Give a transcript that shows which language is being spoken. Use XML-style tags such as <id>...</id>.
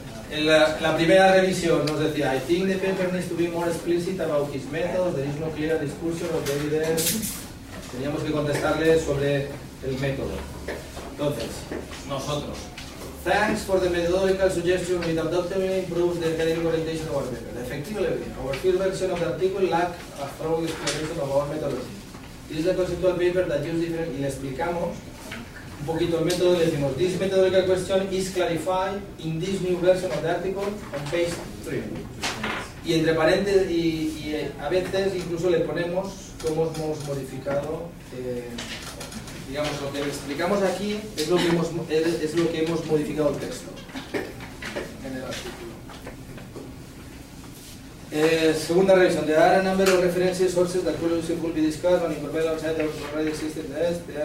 <es>La primera revisión nos decía,</es> <en>I think the paper needs to be more explicit about his methods, there is no clear discussion of the evidence.</en> <es>Teníamos que contestarle sobre el método. Entonces, nosotros.</es> <en>Thanks for the methodological suggestion which undoubtedly improves the academic orientation of our paper. Effectively, our first version of the article lacked a thorough explanation of our methodology. This is a conceptual paper that uses different...</en> <es>Y le explicamos un poquito el método, le decimos,</es> <en>this methodological question is clarified in this new version of the article on page 3.</en> <es>Y entre paréntesis, y a veces incluso le ponemos cómo hemos modificado, digamos, lo que explicamos aquí es lo que hemos modificado el texto en el artículo. Segunda revisión,</es> <en>there are a number of references, sources that could be discussed and incorporated outside the already existing test.</en>